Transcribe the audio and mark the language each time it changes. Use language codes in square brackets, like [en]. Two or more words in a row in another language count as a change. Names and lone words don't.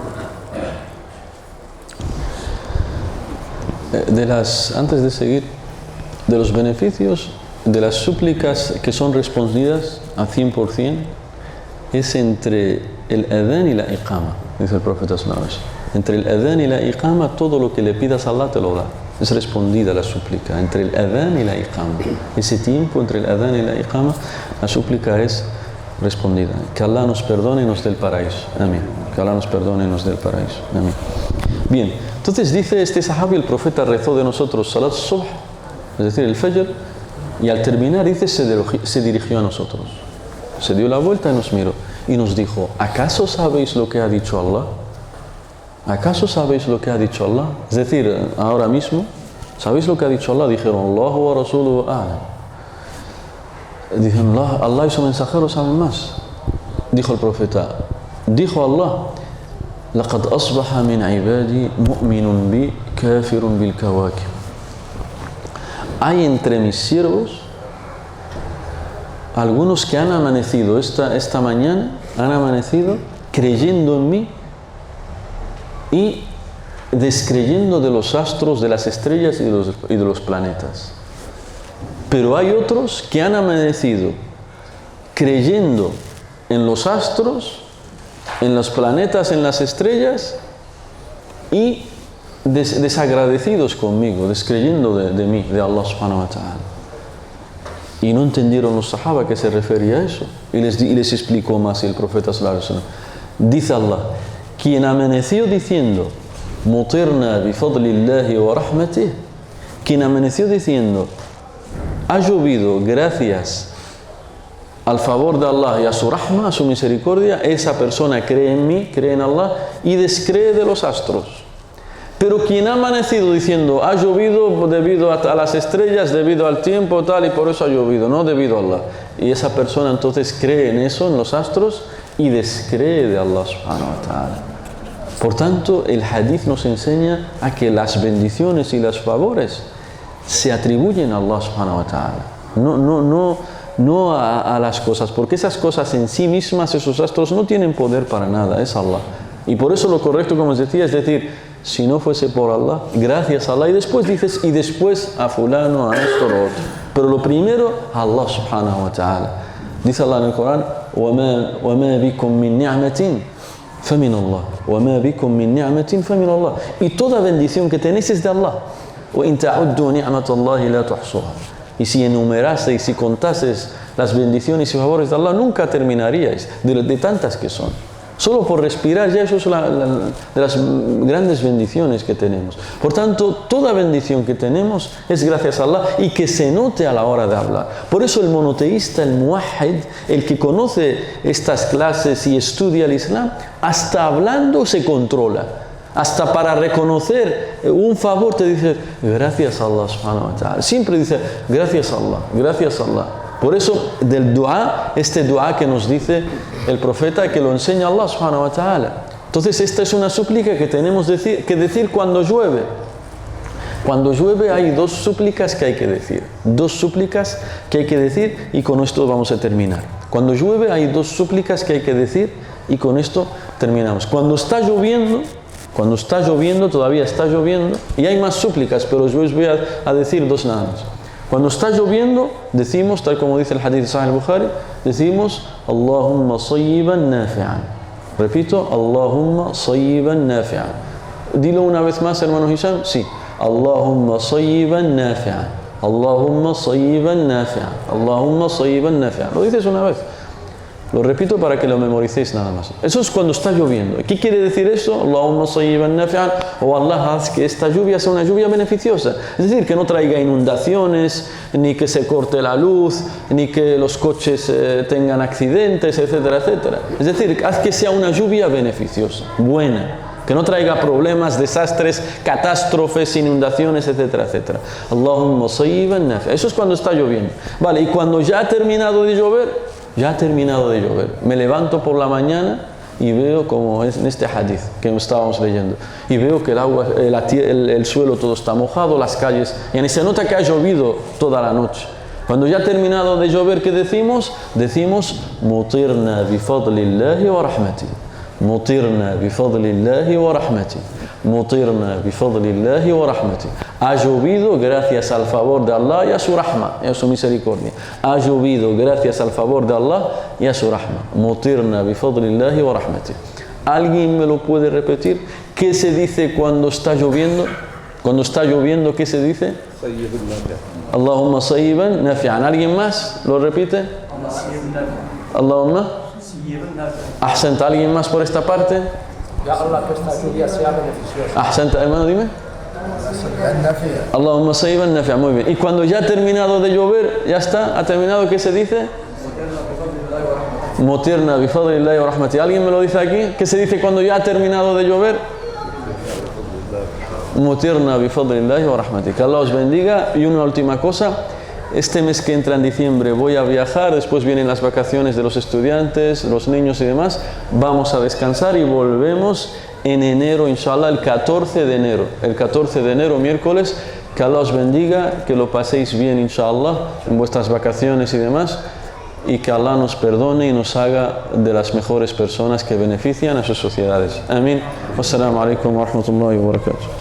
[es] Antes de seguir, de los beneficios de las súplicas que son respondidas al 100% es entre el adán y la iqama, dice el profeta [ar] صلى الله عليه وسلم. [es] Entre el adán y la iqama, todo lo que le pidas a Allah te lo da. Es respondida la súplica. Entre el adán y la iqama. Ese tiempo entre el adán y la iqama, la súplica es respondida. Que Allah nos perdone y nos dé el paraíso. Amén. Que Allah nos perdone y nos dé el paraíso. Amén. Bien, entonces dice este sahabi, el profeta rezó de nosotros [ar] صلاة الصبح, [es] es decir, el fajr, y al terminar dice se dirigió a nosotros. Se dio la vuelta y nos miró y nos dijo: ¿acaso sabéis lo que ha dicho Allah? ¿Acaso sabéis lo que ha dicho Allah? Es decir, ahora mismo, ¿sabéis lo que ha dicho Allah? Dijeron: [ar] الله ورسوله أعلم. [es] Dijeron: Allah y su mensajero saben más. Dijo el profeta, dijo Allah: [ar] لقد أصبح من عبادي مؤمن بي كافر بالكواكب. [es] Hay entre mis siervos algunos que han amanecido esta mañana, han amanecido creyendo en mí y descreyendo de los astros, de las estrellas y de los planetas. Pero hay otros que han amanecido creyendo en los astros, en los planetas, en las estrellas y desagradecidos conmigo, descreyendo de mí, de Allah [ar] سبحانه وتعالى. [es] Y no entendieron los sahaba que se refería a eso. Y les explicó más el profeta [ar] صلى الله عليه وسلم. [es] Dice Allah: quien amaneció diciendo [ar] مطرنا بفضل الله ورحمته, [es] quien amaneció diciendo ha llovido gracias al favor de Allah y a su rahma, a su misericordia, esa persona cree en mí, cree en Allah y descree de los astros. Pero quien ha amanecido diciendo ha llovido debido a las estrellas, debido al tiempo tal, y por eso ha llovido, no debido a Allah, y esa persona entonces cree en eso, en los astros, y descree de Allah [ar] سبحانه وتعالى. [es] Por tanto, el hadith nos enseña a que las bendiciones y los favores se atribuyen a Allah [ar] سبحانه وتعالى, [es] no a las cosas, porque esas cosas en sí mismas, esos astros, no tienen poder para nada, es Allah. Y por eso lo correcto, como os decía, es decir, si no fuese por Allah, gracias a Allah, y después dices, y después a fulano, a esto, lo otro. Pero lo primero, a Allah [ar] سبحانه وتعالى. [es] Dice Allah en el Corán: [ar] وَمَا بِكُم مِّن نِعْمَةٍ فَمِنَ اللَّهِ وَمَا بِكُم مِّن نِعْمَةٍ فَمِنَ اللَّهِ. [es] Y toda bendición que tenéis es de Allah. [ar] وَإِن تَعُدُّوا نِعْمَةَ اللَّهِ لَا تُحْصُوهَا. [es] Y si enumeraseis y contases las bendiciones y favores de Allah, nunca terminaríais de tantas que son. Solo por respirar, ya eso es de las grandes bendiciones que tenemos. Por tanto, toda bendición que tenemos es gracias a Allah y que se note a la hora de hablar. Por eso el monoteísta, el muwahhid, el que conoce estas clases y estudia el Islam, hasta hablando se controla. Hasta para reconocer un favor te dice gracias a Allah [ar] سبحانه وتعالى. [es] Siempre dice gracias a Allah, gracias a Allah. Por eso del dua, este dua que nos dice el profeta, que lo enseña Allah [ar] سبحانه وتعالى. [es] Entonces esta es una súplica que tenemos que decir cuando llueve. Cuando llueve hay dos súplicas que hay que decir. Dos súplicas que hay que decir, y con esto vamos a terminar. Cuando llueve hay dos súplicas que hay que decir y con esto terminamos. Cuando está lloviendo, todavía está lloviendo, y hay más súplicas, pero yo os voy a decir dos nada más. Cuando está lloviendo, decimos, tal como dice el hadith de Sahih al-Bukhari, decimos [ar] اللهم صيبا نافعا. Repito, اللهم صيبا نافعا. Dilo una vez más, hermano Hisham. Sí. اللهم صيبا نافعا. اللهم صيبا نافعا. اللهم صيبا نافعا. [es] Lo dices una vez. Lo repito para que lo memoricéis nada más. Eso es cuando está lloviendo. ¿Qué quiere decir eso? [ar] اللهم صيبا نافعا. [es] O Allah, haz que esta lluvia sea una lluvia beneficiosa. Es decir, que no traiga inundaciones, ni que se corte la luz, ni que los coches tengan accidentes, etcétera, etcétera. Es decir, haz que sea una lluvia beneficiosa, buena. Que no traiga problemas, desastres, catástrofes, inundaciones, etcétera, etcétera. [ar] اللهم صيبا نافعا. [es] Eso es cuando está lloviendo. Vale, y cuando ya ha terminado de llover, me levanto por la mañana y veo, como es en este hadith que estábamos leyendo, y veo que el agua, el suelo todo está mojado, las calles, y se nota que ha llovido toda la noche. Cuando ya ha terminado de llover, ¿qué decimos? [ar] Decimos مطرنا بفضل الله ورحمته. مطرنا بفضل الله ورحمته. مطرنا بفضل الله ورحمته. [es] Ha llovido gracias al favor de Allah y a su rahma, y a su misericordia. Ha llovido gracias al favor de Allah y a su rahma. [ar] مطرنا بفضل الله ورحمته. [es] ¿Alguien me lo puede repetir? ¿Qué se dice cuando está lloviendo? Cuando está lloviendo, ¿qué se dice? [ar] اللهم صيبا نافعا. [es] ¿Alguien más lo repite? [ar] Allahumma. Ahsanta. [es] ¿Alguien más por esta parte? Ya Allah, que esta lluvia sea beneficiosa. Ahsanta, hermano, dime. [ar] اللهم صيبا نافعا. [es] Muy bien. Y cuando ya ha terminado de llover, ya está, ha terminado, ¿qué se dice? [ar] مطرنا بفضل الله ورحمته. [es] ¿Alguien me lo dice aquí? ¿Qué se dice cuando ya ha terminado de llover? [ar] مطرنا بفضل الله ورحمته. [es] Que Allah os bendiga. Y una última cosa. Este mes que entra en diciembre voy a viajar, después vienen las vacaciones de los estudiantes, los niños y demás. Vamos a descansar y volvemos en enero, inshallah, el 14 de enero. El 14 de enero, miércoles. Que Allah os bendiga, que lo paséis bien, inshallah, en vuestras vacaciones y demás. Y que Allah nos perdone y nos haga de las mejores personas que benefician a sus sociedades. Amén. [ar] والسلام عليكم ورحمة الله وبركاته.